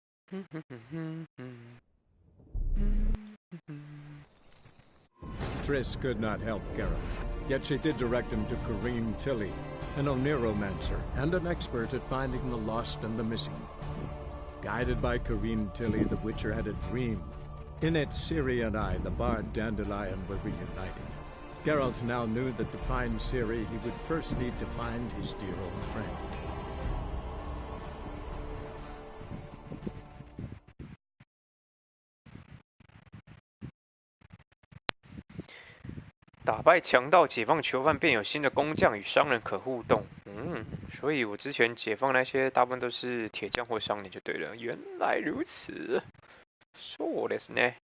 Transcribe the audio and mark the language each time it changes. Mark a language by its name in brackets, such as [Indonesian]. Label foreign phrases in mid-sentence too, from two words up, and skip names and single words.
[English] Triss could not help Geralt, yet she did direct him to Kareem Tilly, an Oniromancer and an expert at finding the lost and the missing. Guided by Kareem Tilly, the Witcher had a dream. In it, Ciri and I, the bard Dandelion, were reunited. Geralt now knew that to find Ciri, he would first need to find his dear old friend. [Chinese] 打败强盗，解放囚犯，便有新的工匠与商人可互动。所以我之前解放那些大部分都是铁匠或商人就对了。原来如此， [Japanese] そうですね。